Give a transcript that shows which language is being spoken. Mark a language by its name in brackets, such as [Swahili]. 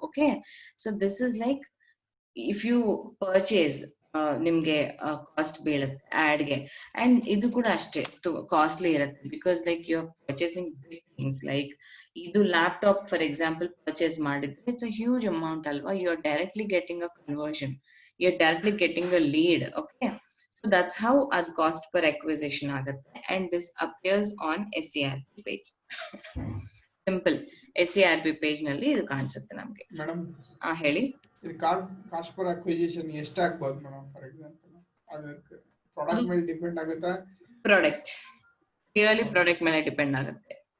[English] okay, so this is like if you purchase [Kannada] ನಿಮ್ಗೆ cost ಬೀಳುತ್ತೆ ಆಡ್ಗೆ. [English] and [Kannada] ಇದು ಕೂಡ ಅಷ್ಟೇ ಕಾಸ್ಟ್ಲಿ ಇರುತ್ತೆ, [English] Because like you are purchasing big things. Like ಇದು laptop for example [Kannada] ಪರ್ಚೇಸ್ ಮಾಡಿದ್ರೆ [English] It's a huge amount ಅಲ್ವಾ, you are directly getting a conversion, you are directly getting a lead. Okay, So that's how ad cost per acquisition ಆಗುತ್ತೆ, and this appears on SCRP page. Simple. [Kannada] SCRP page ನಲ್ಲಿ ಇದು ಕಾಣಿಸುತ್ತೆ ನಮ್ಗೆ. Madam ಹೇಳಿ. ಇದು cost per acquisition ಎಷ್ಟಾಗ್ಬೋದು madam? For example ಅದಕ್ಕೆ product ಮೇಲೆ ಡಿಪೆಂಡ್ ಆಗುತ್ತಾ? ಪ್ರಾಡಕ್ಟ್ ಕ್ಲಿಯರ್ಲಿ ಪ್ರಾಡಕ್ಟ್ ಮೇಲೆ ಡಿಪೆಂಡ್ ಆಗುತ್ತೆ.